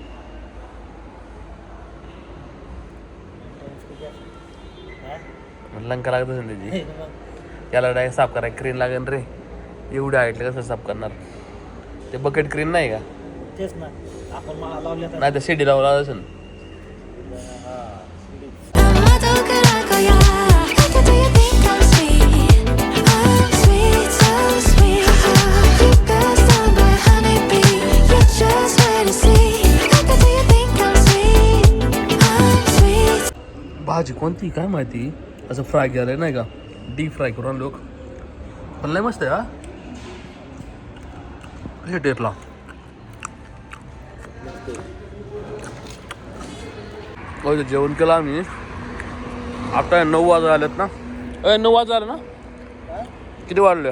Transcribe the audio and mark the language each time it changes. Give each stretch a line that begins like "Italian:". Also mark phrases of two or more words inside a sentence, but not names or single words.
Marathi: लंका लागत असेल त्याची त्याला डायरेक्ट साफ करायला क्रीन लागेल रे एवढ्या हाईटला कसं साफ करणार ते
English: bucket crane
Marathi: नाही का तेच ना आपण लावले नाही तर शिडी लावला असेल
Korean: 아마도 그럴 거야.
English: Do you think I'm sweet? I'm sweet, so sweet. You could stop by honeybee. You just wait and see. Do you think I'm sweet? I'm sweet.
Marathi: भाजी कोणती काय माहिती असं फ्राय केलंय नाही का
English: deep fry
Marathi: करून लोक पण लय मस्त आहे हा हे टेपला जेवण केलं आम्ही आता 9 वाजता आलेत ना 9 वाजता आलं ना किती वाजले